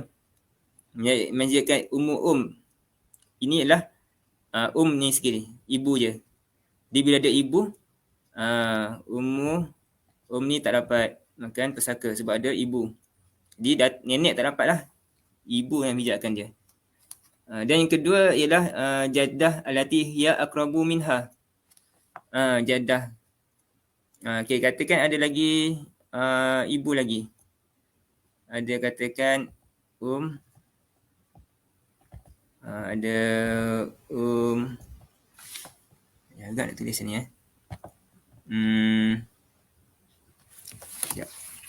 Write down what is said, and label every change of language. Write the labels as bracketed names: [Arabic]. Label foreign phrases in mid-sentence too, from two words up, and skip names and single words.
[Malay] Yang menghijabkan ini adalah ni sekali. Ibu je. Jadi bila ada ibu, ni tak dapat makan pesaka sebab ada ibu. Jadi nenek tak dapat lah. Ibu yang menghijabkan dia. Dan yang kedua ialah [Arabic] جدة التي هي أقرب منها. [Malay] Jaddah. Okay, katakan ada lagi ibu lagi. Ada katakan ada agak nak tulis ni sekejap.